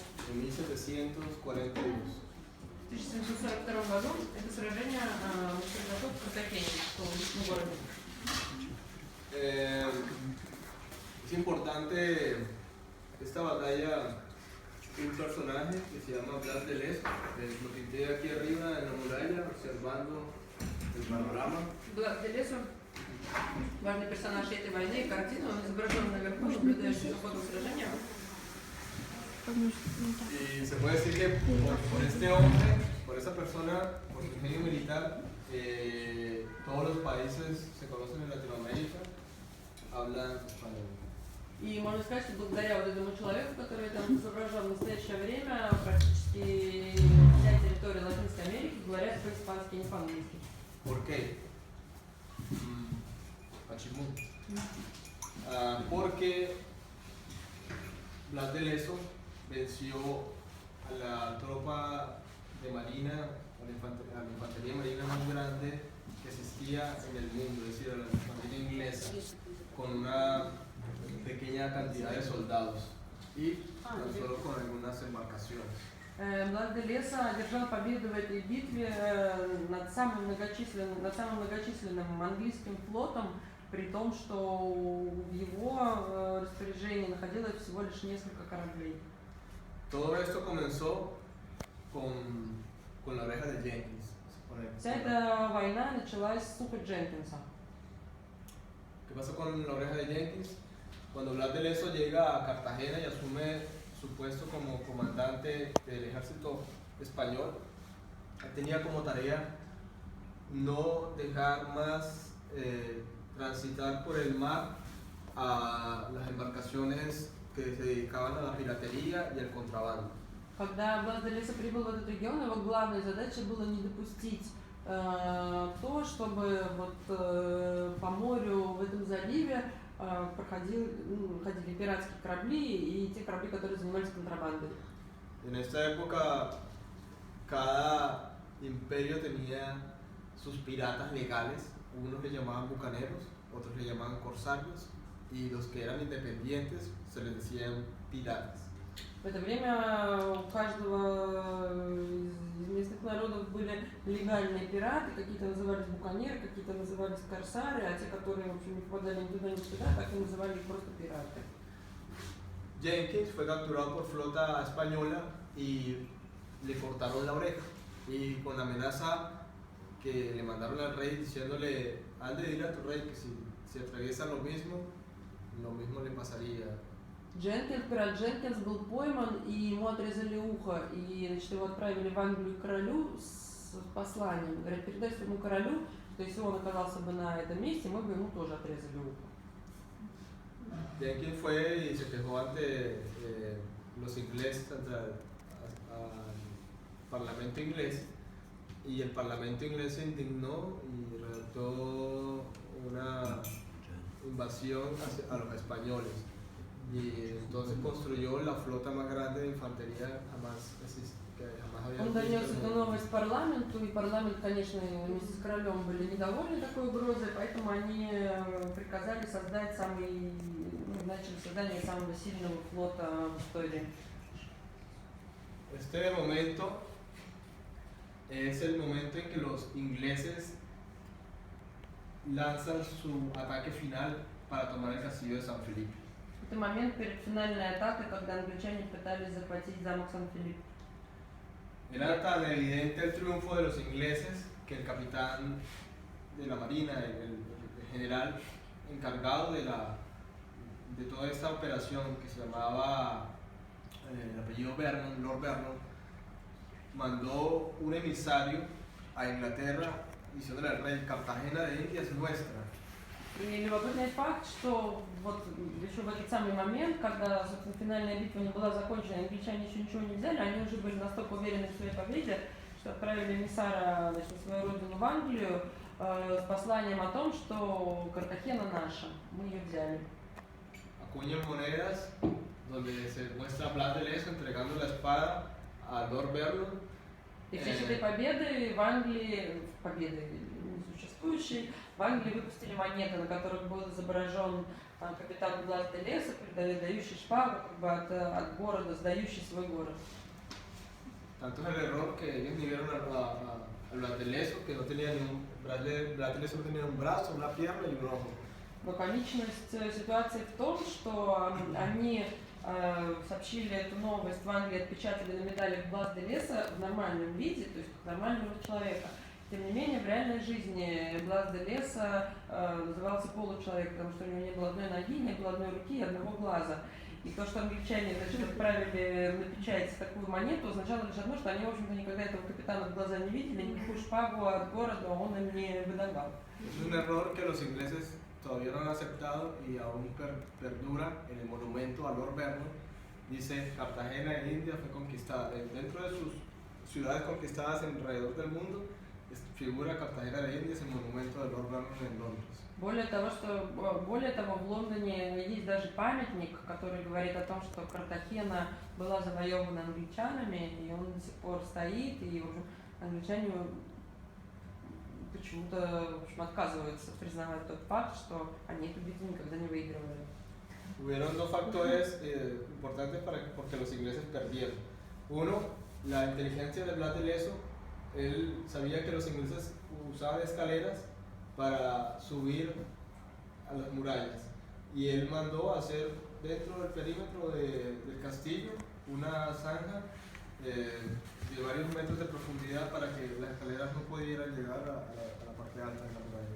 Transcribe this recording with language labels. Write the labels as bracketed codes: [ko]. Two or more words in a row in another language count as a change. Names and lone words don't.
[es] en 1742. [ru] В 1742 году это сражение произошло в Картахене, в том городе. [es] Es importante esta batalla, un personaje que se llama Blas de Lezo, lo pinté aquí arriba en la muralla observando el panorama. [ru] Блас де Лесо, важный персонаж этой войны, картина, он изображен наверху, наблюдающий за ходом сражения. [es] Y se puede decir que por este hombre, por esa persona, por su ingenio militar, todos los países se conocen en Latinoamérica, hablan español. [ru] И можно сказать, что благодаря вот этому человеку, который там изображен в настоящее время, практически вся территория Латинской Америки говорят по-испански, не по-английски. [es] ¿Por qué? Почему? Porque Blas de Lezo venció a la tropa de marina, a la infantería marina más grande que existía en el mundo, es decir, a la infantería inglesa, con una pequeñа cantidad de soldados y tan solo con algunas embarcaciones. [ru] Блас де Лесо одержал победу в этой битве над самым многочисленным английским флотом, при том, что в его распоряжении находилось всего лишь несколько кораблей. [es] Todo esto comenzó con la oreja de Jenkins. [ru] Вся эта война началась с Супа Дженкинса. [es] ¿Qué pasó con la oreja de Jenkins? Cuando Blas de Lezo llega a Cartagena y asume su puesto como comandante del ejército español, tenía como tarea no dejar más transitar por el mar a las embarcaciones que se dedicaban a la piratería y al contrabando. [ru] Когда Блас де Лесо прибыл в этот регион, его главной задачей было не допустить то, чтобы по морю в этом заливе ходили пиратские корабли и те корабли, которые занимались контрабандой. [es] En esta época, cada imperio tenía sus piratas legales, unos le llamaban bucaneros, otros le llamaban corsarios, y los que eran independientes se les decían piratas. [ru] В это время у каждого из местных народов были легальные пираты, какие-то назывались буканеры, какие-то назывались корсары, а те, которые в общем, не попадали ни туда, ни сюда, так и называли их просто пираты. [es] Jenkins fue capturado por flota española y le cortaron la oreja, y con la amenaza que le mandaron al rey diciéndole, has de decirle a tu rey que si atraviesa lo mismo le pasaría. [ru] Пират Дженкинс был пойман, и ему отрезали ухо, и значит, его отправили в Англию к королю с посланием. Говорят, передай своему королю, что если он оказался бы на этом месте, мы бы ему тоже отрезали ухо. [es] Jenkins fue y se quejó ante los ingleses, ante al parlamento inglés, y el parlamento inglés se indignó y redactó una invasión a los españoles. Y entonces construyó la flota más grande de infantería que jamás había [ru] Он донес [es] visto. [ru] эту новость парламенту, и парламент, конечно, вместе с королем были недовольны такой угрозой, поэтому они приказали создать начали создание самого сильного флота в истории. [es] Este momento es el momento en que los ingleses lanzan su ataque final para tomar el castillo de San Felipe. [ru] Это момент перед финальной атакой, когда англичане пытались захватить замок Сан-Филипп. [es] Era tan evidente el triunfo de los ingleses que el capitán de la marina, el general encargado de toda esta operación, que se llamaba el apellido Vernon, Lord Vernon, mandó un emisario a Inglaterra diciéndole al rey, Cartagena de India es nuestra. [ru] И любопытный факт, что вот еще в этот самый момент, когда, собственно, финальная битва не была закончена, англичане еще ничего не взяли, они уже были настолько уверены в своей победе, что отправили эмиссара на свою родину в Англию с посланием о том, что Картахена наша, мы ее взяли. [es] Acuñan monedas donde se muestra Blas de Lezo entregando la espada a Lord Vernon. [ru] И в честь этой победы в Англии, победы несуществующей, в Англии выпустили монеты, на которых был изображен Там капитан Блас де Леса, передающий шпагу как бы от города, сдающий свой город. [es] Tanto es el error que ellos ni vieron a Blas de Leso, que no tenía ni un, Blas de Leso no tenía un brazo, una pierna y un ojo. [ru] Но комичность ситуации в том, что они сообщили эту новость в Англии, отпечатали на медалях Блас де Леса в нормальном виде, то есть как нормального человека. Тем не менее, в реальной жизни Блас де Леса назывался получеловек, потому что у него не было одной ноги, не было одной руки и одного глаза. И то, что англичане, значит, отправили на печать такую монету, означало лишь одно, что они, в общем-то, никогда этого капитана в глаза не видели, никакую шпагу от города он им не выдавал. [es] Es un error que los ingleses todavía no han aceptado y aún perdura en el monumento a Lord Vernon. Dice, Cartagena en India fue conquistada. Dentro de sus ciudades conquistadas alrededor del mundo, figura Cartagena de India, es el monumento de Lord Vernon en Londres. [ru] Более того, в Лондоне есть даже памятник, который говорит о том, что Картахена была завоевана англичанами, и он до сих пор стоит, и в общем, англичане почему-то в общем, отказываются признавать тот факт, что они эту битву никогда не выигрывали. [es] Hubieron dos factores importantes porque los ingleses perdieron. Uno, la inteligencia de Blas de Leso. Él sabía que los ingleses usaban escaleras para subir a las murallas y él mandó hacer dentro del perímetro del castillo una zanja de varios metros de profundidad para que las escaleras no pudieran llegar a la parte alta de la muralla.